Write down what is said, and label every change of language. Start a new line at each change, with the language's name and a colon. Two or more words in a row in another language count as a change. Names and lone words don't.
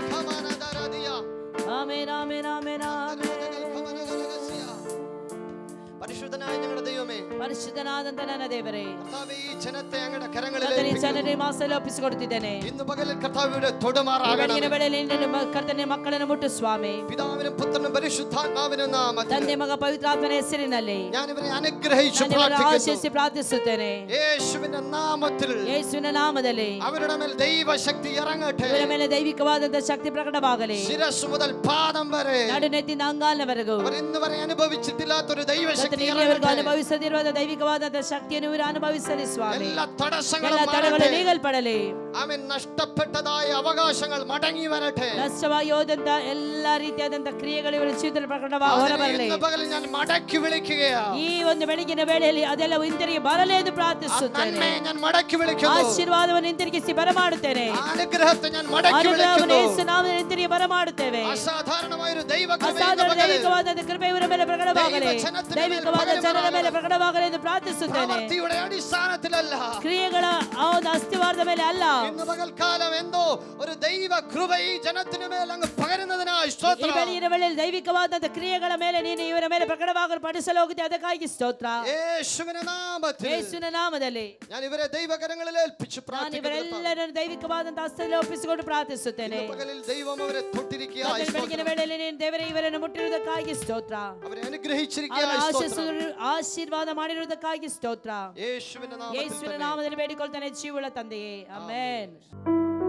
Malayalam: ആമേൻ
Kannada: ಆಮೆನ್ ಆಮೆನ್ ಆಮೆನ್ ಆಮೆನ್.
Malayalam: പരിശുദ്ധനായ ഞങ്ങളുടെ ദൈവമേ,
Kannada: ಪರಿಶುದ್ಧನಾದಂತ ನನ್ನ ದೇವರೇ,
Malayalam: കർത്താവേ, ഈ ജനത്തെ അങ്ങയുടെ
Kannada: ಕರ್ತನೇ,
Malayalam: കരങ്ങളിൽ
Kannada: ಜನರೇ ಮಾಸಲು ಒಪ್ಪಿಸಿಕೊಡುತ್ತಿದ್ದೇನೆ.
Malayalam: ഇന്ന് പകലിൽ കർത്താവിയുടെ
Kannada: ಈ
Malayalam: തൊടുമാറാകണമേ.
Kannada: ಬೆಳಗಿನ ವೇಳೆಯಲ್ಲಿ ನಿನ್ನನ್ನು ಕರ್ತನೇ ಮಕ್ಕಳನ್ನು ಮುಟ್ಟು ಸ್ವಾಮಿ.
Malayalam: പിതാവിനും പുത്രനും പരിശുദ്ധാത്മാവിനും നാമത്തിൽ
Kannada: ತಂದೆ ಮಗ ಪವಿತ್ರಾತ್ಮನ ಹೆಸರಿನಲ್ಲಿ
Malayalam: ഞാൻ ഇവരെ അനുഗ്രഹിച്ചു
Kannada: ನಾನು ಇವರನ್ನು
Malayalam: പ്രാർത്ഥിക്കുന്നു.
Kannada: ಆಶೀರ್ವದಿಸಿ ಪ್ರಾರ್ಥಿಸುತ್ತೇನೆ.
Malayalam: യേശുവിന്റെ നാമത്തിൽ
Kannada: ಯೇಸುವಿನ ನಾಮದಲ್ಲಿ
Malayalam: അവരുടെ മേൽ ദൈവശക്തി ഇറങ്ങട്ടെ.
Kannada: ಇವರ ಮೇಲೆ ದೈವಿಕವಾದಂತ ശക്തി ಪ್ರಕಟವಾಗಲಿ.
Malayalam: ശിരസ് മുതൽ പാദം വരെ
Kannada: ನಡುನೆತ್ತಿನ ಅಂಗಾಲವರೆಗೂ
Malayalam: അവർ ഇന്ന് വരെ അനുഭവിച്ചിട്ടില്ലാത്തൊരു ദൈവശക്തി
Kannada: ಇಲ್ಲಿಯವರೆಗೂ
Malayalam: ഇറങ്ങട്ടെ.
Kannada: ಅನುಭವಿಸದಿರುವ ದೈವಿಕವಾದಂತ ಶಕ್ತಿಯನ್ನು ಇವರು ಅನುಭವಿಸಲಿ ಸ್ವಾಮಿ.
Malayalam: എല്ലാ തടസ്സങ്ങളും
Kannada: ಎಲ್ಲ ತಡೆಗಳು
Malayalam: മാറട്ടെ.
Kannada: ನೀಗಲ್ಪಡಲಿ.
Malayalam: ആമേൻ. നഷ്ടപ്പെട്ടതായ അവകാശങ്ങൾ മടങ്ങി വരട്ടെ.
Kannada: ನಷ್ಟವಾಗಿ ಹೋದಂತ ಎಲ್ಲಾ ರೀತಿಯಾದಂತ ಕ್ರಿಯೆಗಳು ಇವರ ಜೀವಿತದಲ್ಲಿ ಪ್ರಕಟವಾಗಿ ಹೊರಬರಲಿ.
Malayalam: ഇന്ന് പകൽ ഞാൻ മടക്കി വിളിക്കുകയാ.
Kannada: ಈ ಒಂದು ಬೆಳಗಿನ ವೇಳೆಯಲ್ಲಿ ಅದೆಲ್ಲ ಹಿಂತಿರುಗಿ ಬರಲಿ ಎಂದು ಪ್ರಾರ್ಥಿಸುತ್ತೇನೆ.
Malayalam: നന്മയെ ഞാൻ മടക്കി വിളിക്കുന്നു.
Kannada: ಆಶೀರ್ವಾದವನ್ನು ಹಿಂತಿರುಗಿಸಿ ಬರಮಾಡುತ್ತೇನೆ.
Malayalam: അനുഗ്രഹത്തെ ഞാൻ മടക്കി
Kannada: ಅನುಗ್ರಹವನ್ನು
Malayalam: വിളിക്കുന്നു.
Kannada: ಯೇಸು ನಾಮದಲ್ಲಿ ಹಿಂತಿರುಗಿ ಬರಮಾಡುತ್ತೇವೆ.
Malayalam: അസാധാരണമായ ഒരു ദൈവകൃപ
Kannada: ಅಸಾಧಾರಣ ದೈವಿಕವಾದ ಕೃಪೆ ಇವರ ಮೇಲೆ ಪ್ರಕಟವಾಗಲಿ. ದೈವಿಕವಾದ ಜನರ ಮೇಲೆ ಪ್ರಕಟವಾಗಲಿ ಎಂದು ಪ್ರಾರ್ಥಿಸುತ್ತೇನೆ.
Malayalam: പ്രവൃത്തിയുടെ അടിസ്ഥാനത്തിലല്ല,
Kannada: ಕ್ರಿಯೆಗಳ ಆ ಒಂದು ಅಸ್ತಿವಾರದ ಮೇಲೆ ಅಲ್ಲ.
Malayalam: ഇന്ന് പകൽക്കാലം എന്തോ ഒരു ദൈവ കൃപ ഈ ജനത്തിന് മേൽ അങ്ങ് പകരുന്നതിനായി
Kannada: ಈ
Malayalam: സ്തോത്രം.
Kannada: ಬೆಳಗಿನ ವೇಳೆಯಲ್ಲಿ ದೈವಿಕವಾದಂತ ಕ್ರಿಯೆಗಳ ಮೇಲೆ ನೀನು ಇವರ ಮೇಲೆ ಪ್ರಕಟವಾಗಲು ಪಡಿಸಲು ಹೋಗುತ್ತೆ. ಅದಕ್ಕಾಗಿ ಸ್ತೋತ್ರ.
Malayalam: യേശുവിന്റെ നാമത്തിൽ
Kannada: ಯೇಸುವಿನ ನಾಮದಲ್ಲಿ
Malayalam: ഞാൻ ഇവരെ ദൈവകരങ്ങളിൽ ഏൽപ്പിച്ചു
Kannada: ನಾನು
Malayalam: പ്രാർത്ഥിക്കുന്നു.
Kannada: ಇವರೆಲ್ಲರನ್ನು ದೈವಿಕವಾದಂತ ಹಸ್ತದಲ್ಲಿ ಒಪ್ಪಿಸಿಕೊಂಡು ಪ್ರಾರ್ಥಿಸುತ್ತೇನೆ.
Malayalam: ഇന്ന് പകലിൽ ദൈവം അവരെ തൊട്ടിരിക്കുകയായി
Kannada: ಕರ್ತನ ಬೆಳಗಿನ
Malayalam: സ്തോത്രം.
Kannada: ವೇಳೆಯಲ್ಲಿ ನೀನು ದೇವರೇ ಇವರನ್ನು ಮುಟ್ಟಿರುವುದಕ್ಕಾಗಿ ಸ್ತೋತ್ರ.
Malayalam: അവരെ
Kannada: ಅವರ
Malayalam: അനുഗ്രഹിച്ചിരിക്കുകയായി സ്തോത്രം.
Kannada: ಆಶೀರ್ವಾದ ಮಾಡಿರುವುದಕ್ಕಾಗಿ ಸ್ತೋತ್ರ.
Malayalam: യേശുവിന്റെ നാമത്തിൽ
Kannada: ಯೇಸುವಿನ
Malayalam: തന്നെ.
Kannada: ನಾಮದಲ್ಲಿ ಬೇಡಿಕೊಳ್ತಾನೆ ಜೀವವುಳ್ಳ ತಂದೆಯೇ, ಆಮೆನ್.